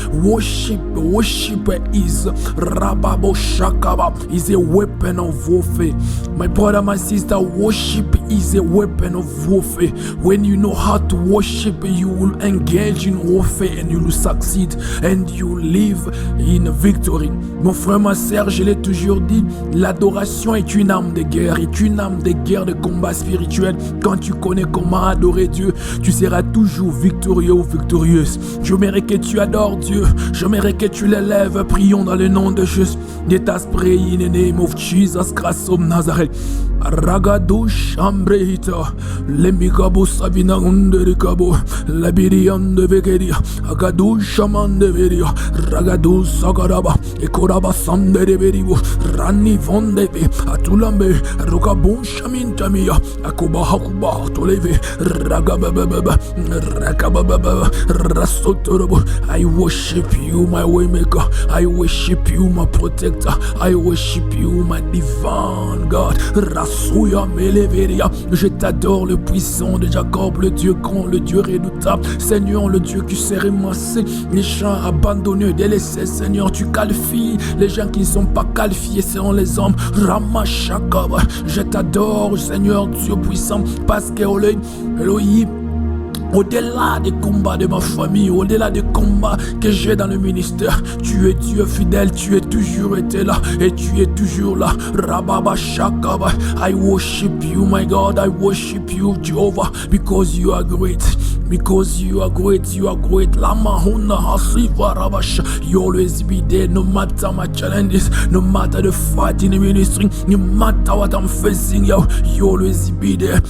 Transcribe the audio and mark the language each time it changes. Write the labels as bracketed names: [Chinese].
[English] Worship is Rababo Shakaba is a weapon of warfare. My brother, my sister, worship is a weapon of warfare. When you know how to worship, you will engage in warfare and you will succeed and you live in victory. [French] Mon frère, ma sœur, je l'ai toujours dit, l'adoration est une arme de guerre, de combat spirituel. Quand tu connais comment adorer Dieu, tu seras toujours victorieux ou victorieuse. J'aimerais que tu adores Dieu, j'aimerais que tu l'élèves. Prions dans le nom de Jésus. [English] Let us pray in the name of Jesus Christ of Nazareth. Ragado Shambrehita Lemikabo Sabina Underikabo Labirian de Vegeria Agadu Shaman de Veria Ragadu Sagaraba Ekoraba Sande de Veribo Rani Vondeve Atulambe Rokabon Shamintamia Akuba Hakuba Toleve Ragababa Rakababa Rasotorobo. I worship you, my waymaker. I worship you, my protector. I worship you, my divine God. Rasuya Meleveria. [French] Je t'adore, le puissant de Jacob, le Dieu grand, le Dieu redoutable. Seigneur, le Dieu qui s'est ramassé les gens abandonnés, délaissés. Seigneur, tu qualifies les gens qui ne sont pas qualifiés selon les hommes. Ramashakaba. Je t'adore, Seigneur, Dieu puissant, parce que Elohim, au-delà des combats de ma famille, au-delà des combats que j'ai dans le ministère, tu es Dieu fidèle, tu es toujours été là et tu es toujours là. Rababa Shakaba. [English] I worship you, my God, I worship you, Jehovah, because you are great. because you are great, you are great. Lama huna hasiva rabash. You always be there, no matter my challenges, no matter the fight in the ministry, no matter what I'm facing, yo, you always be there.